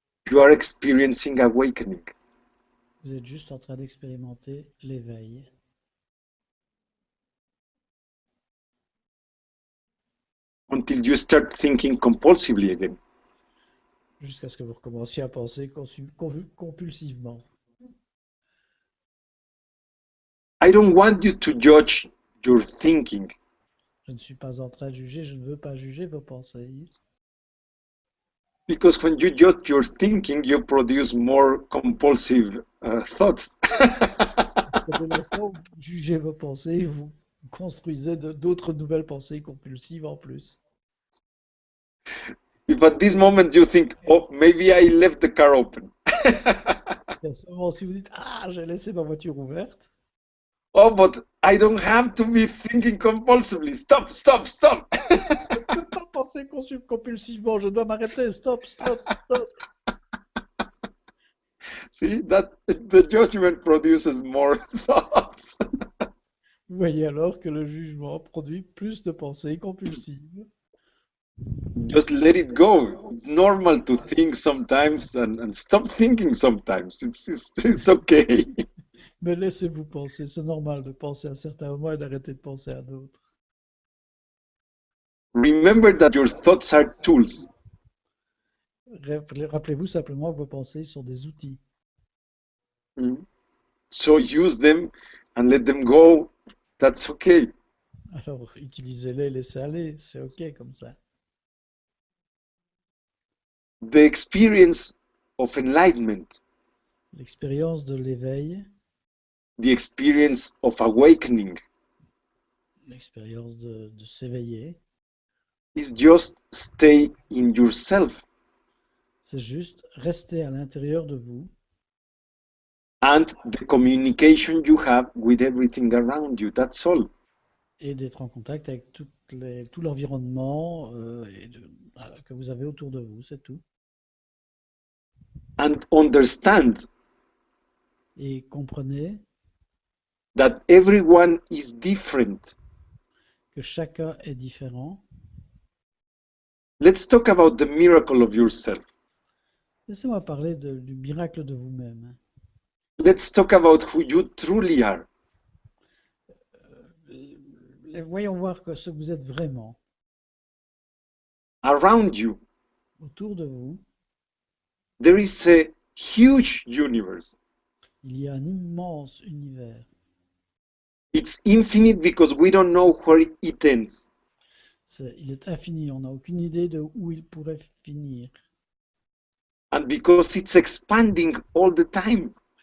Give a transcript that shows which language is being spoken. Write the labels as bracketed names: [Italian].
[English] you are experiencing awakening. [French] vous êtes juste en train d'expérimenter l'éveil. [English] Until you start thinking compulsively again. [French] Jusqu'à ce que vous recommenciez à penser compulsivement. [English] I don't want you to judge your thinking. [French] Je ne suis pas en train de juger, je ne veux pas juger vos pensées. [English] Because when you judge your thinking, you produce more compulsive thoughts. [French] Dès l'instant où vous jugez vos pensées, vous construisez d'autres nouvelles pensées compulsives en plus. [English] If at this moment you think, oh, maybe I left the car open. [French] Et à ce moment, si vous dites, ah, j'ai laissé ma voiture ouverte, [English] Oh, but I don't have to be thinking compulsively. Stop, stop, stop. [French] je ne peux pas penser compulsivement, je dois m'arrêter, stop, stop, stop. [English] See, that the judgment produces more thoughts. [French] Vous voyez alors que le jugement produit plus de pensées compulsives. [English] Just let it go. It's normal to think sometimes and stop thinking sometimes. It's okay. [French] Mais laissez-vous penser, c'est normal de penser à certains moments et d'arrêter de penser à d'autres. [English] Remember that your thoughts are tools. [French] Rappelez-vous simplement que vos pensées sont des outils. [English] So use them and let them go. That's okay. [French] Alors utilisez-les, laissez aller, c'est ok comme ça. [English] The experience of enlightenment, [French] L'expérience de l'éveil, [English] the experience of awakening, [French] l'expérience de s'éveiller, [English] is just stay in yourself [French] c'est juste rester à l'intérieur de vous [English] and the communication you have with everything around you. That's all. [French] et d'être en contact avec tout l'environnement que vous avez autour de vous, c'est tout. [English] And understand [French] Et comprenez [English] that everyone is different. [French] que chacun est différent. [English] Let's talk about the miracle of yourself. [French] Laissez-moi parler du miracle de vous-même. [English] Let's talk about who you truly are. [French] Voyons voir ce que vous êtes vraiment. [English] Around you, [French] Autour de vous, [English] there is a huge universe. [French] il y a un immense univers. [English] It's infinite because we don't know where it ends. [French] Il est infini, on n'a aucune idée de où il pourrait finir. [English] And because it's expanding all the time.